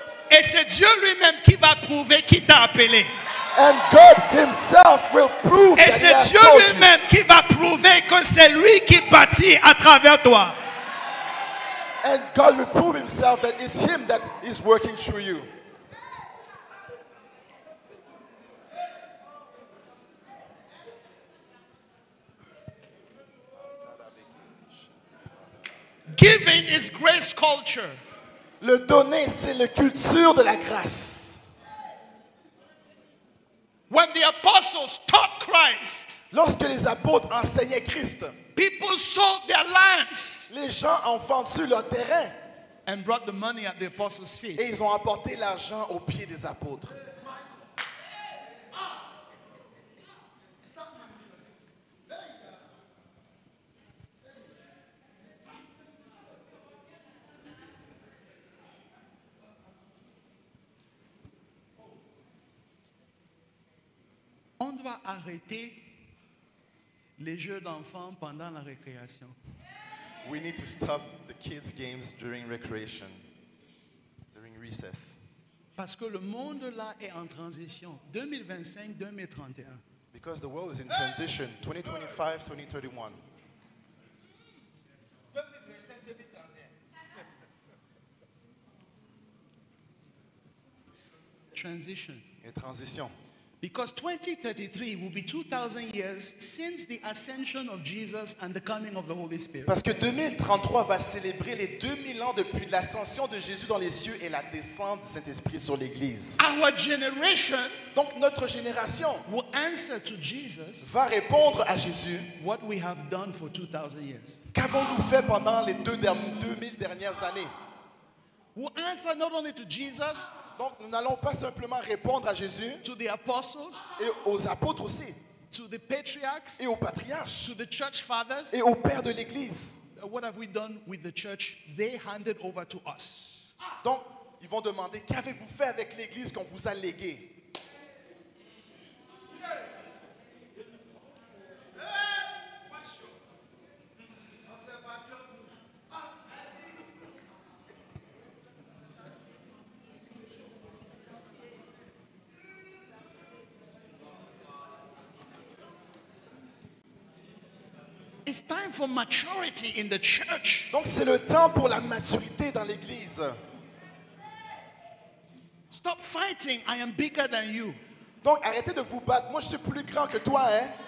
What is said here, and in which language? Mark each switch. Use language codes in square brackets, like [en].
[fr] Et c'est Dieu lui-même qui va prouver qui t'a appelé. [en] And God himself will prove [fr] Et [en] that he [fr] c'est [en] has [fr] Dieu [en] told you. [fr] lui-même qui va prouver que c'est lui qui bâtit à travers toi. [en] And God will prove himself that it's him that is working through you. Giving is grace culture. [fr] Le donner, c'est la culture de la grâce. [en] When the apostles taught Christ, [fr] Lorsque les apôtres enseignaient Christ, [en] people sold their lands [fr] les gens ont vendu leur terrain [en] and brought the money at the apostles' feet. [fr] et ils ont apporté l'argent aux pieds des apôtres. On doit arrêter les jeux d'enfants pendant la récréation. [en] We need to stop the kids' games during recreation, during recess. [fr] Parce que le monde là est en transition. 2025-2031. [en] Because the world is in transition, 2025, 2031. Transition. [fr] Et transition. [en] Because 2033 will be 2,000 years since the ascension of Jesus and the coming of the Holy Spirit. [fr] Parce que 2033 va célébrer les 2000 ans depuis l'ascension de Jésus dans les cieux et la descente du Saint-Esprit sur l'Église. [en] Our generation [fr] Donc notre génération [en] will answer to Jesus [fr] va répondre à Jésus. [en] what we have done for 2,000 years. [fr] Qu'avons-nous fait pendant les 2000 dernières années? [en] Will answer not only to Jesus, [fr] Donc nous n'allons pas simplement répondre à Jésus [en] to the apostles, [fr] et aux apôtres aussi, [en] to the patriarchs, [fr] et aux patriarches, [en] to the church fathers. [fr] et aux pères de l'Église. [en] What have we done with the church they handed over to us? [fr] Donc ils vont demander, qu'avez-vous fait avec l'Église qu'on vous a léguée? [en] It's time for maturity in the church. [fr] Donc c'est le temps pour la maturité dans l'Église. [en] fighting. I am bigger than you. [fr] Donc arrêtez de vous battre. Moi je suis plus grand que toi, hein.